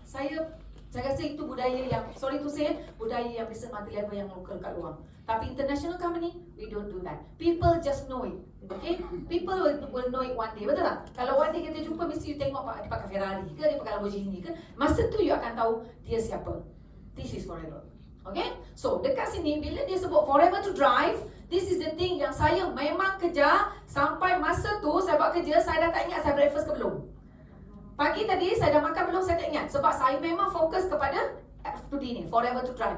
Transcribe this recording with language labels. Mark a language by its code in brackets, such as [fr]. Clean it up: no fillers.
[ms] Saya rasa itu budaya yang, [en] sorry to say, [ms] budaya yang bisa multi level yang lokal kat luar. [en] Tapi international company, we don't do that. People just know it. Okay? People will know it one day. [ms] Betul tak? Kalau [en] one day [ms] kita jumpa, mesti you tengok dia pakai Ferrari ke, dia pakai Lamborghini ke. Masa tu you akan tahu dia siapa. [en] This is Forever. Okay? So, [ms] dekat sini, bila dia sebut [en] Forever to Drive, this is the thing [ms] yang saya memang kejar. Sampai masa tu, saya buat kerja, saya dah tak ingat saya breakfast ke belum. Pagi tadi saya dah makan belum, saya tak ingat. Sebab saya memang fokus kepada F2D ni, Forever to Drive.